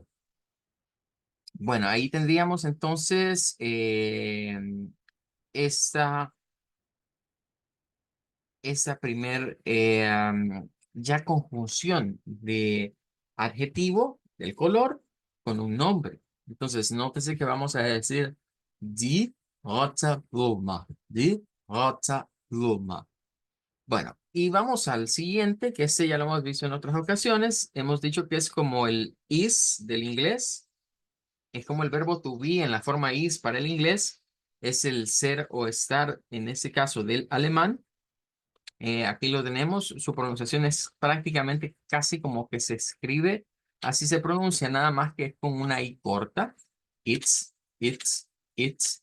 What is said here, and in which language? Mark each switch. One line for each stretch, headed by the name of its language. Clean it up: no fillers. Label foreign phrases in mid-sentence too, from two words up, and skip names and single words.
Spanish: Bueno, ahí tendríamos entonces esta, esta primer ya conjunción de adjetivo del color con un nombre. Entonces, nótese que vamos a decir
German: die rote Blume, die rote Blume.
Spanish: Bueno, Y vamos al siguiente, que este ya lo hemos visto en otras ocasiones. Hemos dicho que es como el is del inglés. Es como el verbo
English: to be
Spanish: en la forma is para el inglés. Es el ser o estar, en este caso, del alemán. Aquí lo tenemos. Su pronunciación es prácticamente casi como que se escribe. Así se pronuncia, nada más que es con una i corta.
German: It's, it's, it's.